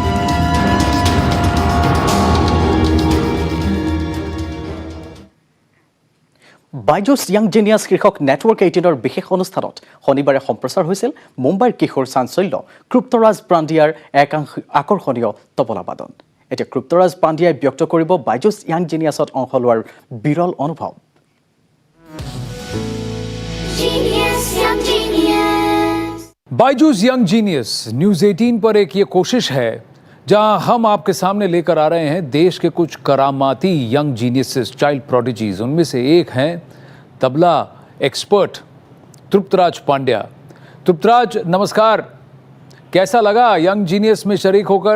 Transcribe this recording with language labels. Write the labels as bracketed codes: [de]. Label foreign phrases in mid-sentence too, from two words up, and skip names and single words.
[as] বাইজুছ য়াং জিনিয়াছ শীৰ্ষক নেটৱৰ্ক 18ৰ বিশেষ অনুষ্ঠানত শনিবাৰে সম্প্ৰচাৰ হৈছিল মুম্বাইৰ কিশোৰ চাঞ্চল্য ক্লুপ্তৰাজ পাণ্ডিয়াৰ এক আকৰ্ষণীয় তবলাবাদন এতিয়া ক্লুপ্তৰাজ পাণ্ডিয়াই ব্যক্ত কৰিব বাইজুছ য়াং জিনিয়াছত অংশ লোৱাৰ বিৰল অনুভৱ [hi] बायजूस यंग जीनियस न्यूज 18 पर एक ये कोशिश है जहां हम आपके सामने लेकर आ रहे हैं देश के कुछ करामाती [en] young geniuses child prodigies [hi] उनमें से एक हैं तबला एक्सपर्ट तृप्तराज पांड्या तृप्तराज नमस्कार कैसा लगा यंग जीनियस में शरीक होकर